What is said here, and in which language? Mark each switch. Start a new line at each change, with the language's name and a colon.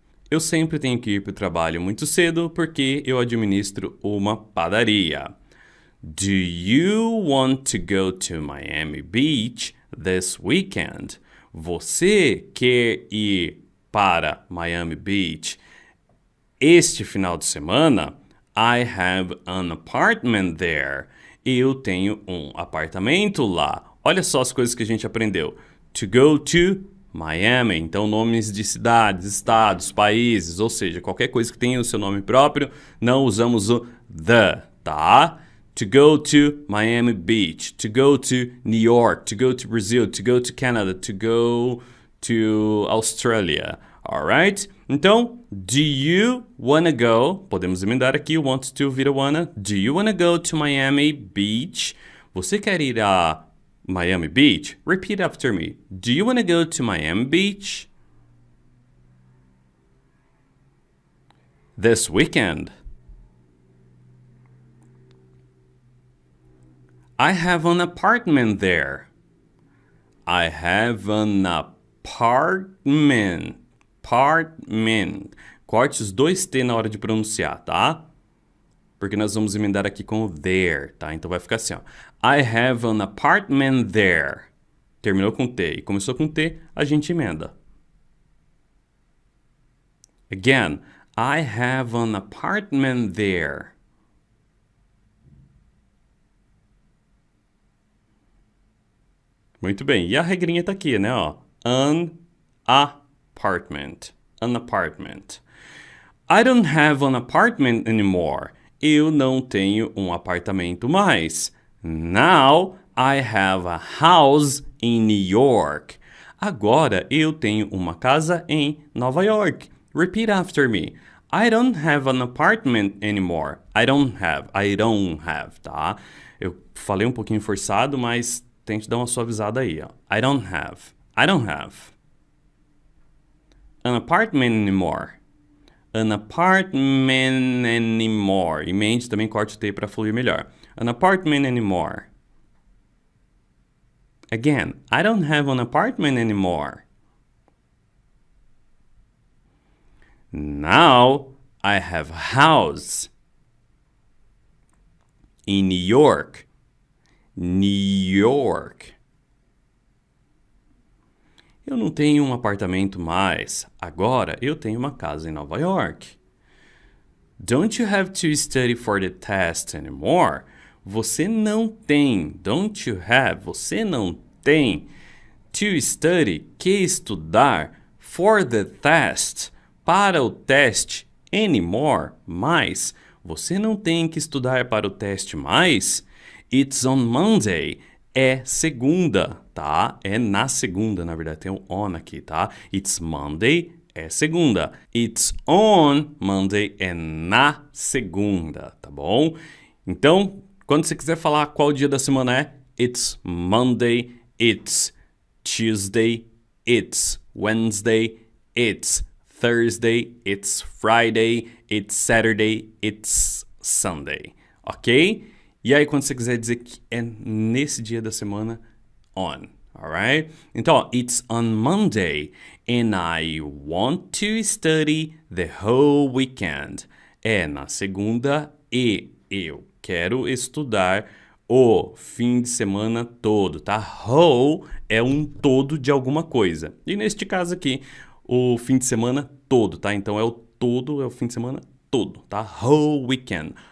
Portuguese: Eu sempre tenho que ir para o trabalho muito cedo porque eu administro uma padaria.
English: Do you want to go to Miami Beach this weekend?
Portuguese: Você quer ir para Miami Beach este final de semana?
English: I have an apartment there.
Portuguese: Eu tenho um apartamento lá. Olha só as coisas que a gente aprendeu.
English: To go to Miami.
Portuguese: Então, nomes de cidades, estados, países, ou seja, qualquer coisa que tenha o seu nome próprio, não usamos o the, tá?
English: To go to Miami Beach, to go to New York, to go to Brazil, to go to Canada, to go to Australia, alright? Então, do you wanna go?
Portuguese: Podemos emendar aqui,
English: want to
Portuguese: vira
English: wanna. Do you wanna go to Miami Beach?
Portuguese: Você quer ir a Miami Beach.
English: Repeat after me. Do you want to go to Miami Beach? This weekend. I have an apartment there. I have an apartment.
Portuguese: Apartment. Corte os dois T na hora de pronunciar, tá? Porque nós vamos emendar aqui com o there, tá? Então vai ficar assim, ó.
English: I have an apartment there.
Portuguese: Terminou com T e começou com T, a gente emenda.
English: Again, I have an apartment there.
Portuguese: Muito bem. E a regrinha tá aqui, né, ó.
English: An apartment. An apartment. I don't have an apartment anymore.
Portuguese: Eu não tenho um apartamento mais.
English: Now I have a house in New York.
Portuguese: Agora eu tenho uma casa em Nova York.
English: Repeat after me. I don't have an apartment anymore. I don't have, tá?
Portuguese: Eu falei um pouquinho forçado, mas tente dar uma suavizada aí, ó.
English: I don't have an apartment anymore. An apartment anymore.
Portuguese: Emende também, corte o T para fluir melhor.
English: An apartment anymore. Again, I don't have an apartment anymore. Now I have a house in New York. New York.
Portuguese: Eu não tenho um apartamento mais. Agora eu tenho uma casa em Nova York.
English: Don't you have to study for the test anymore?
Portuguese: Você não tem.
English: Don't you have?
Portuguese: Você não tem.
English: To study,
Portuguese: que estudar.
English: For the test,
Portuguese: para o teste.
English: Anymore,
Portuguese: mais. Você não tem que estudar para o teste mais.
English: It's on Monday.
Portuguese: É segunda, tá? É na segunda, na verdade, tem um on aqui, tá?
English: It's Monday,
Portuguese: é segunda.
English: It's on Monday,
Portuguese: é na segunda, tá bom? Então, quando você quiser falar qual dia da semana é,
English: it's Monday, it's Tuesday, it's Wednesday, it's Thursday, it's Friday, it's Saturday, it's Sunday, ok?
Portuguese: E aí, quando você quiser dizer que é nesse dia da semana,
English: on, alright?
Portuguese: Então, ó,
English: it's on Monday and I want to study the whole weekend.
Portuguese: É na segunda e eu quero estudar o fim de semana todo, tá?
English: Whole
Portuguese: é um todo de alguma coisa. E neste caso aqui, o fim de semana todo, tá? Então, é o todo, é o fim de semana todo, tá?
English: Whole weekend.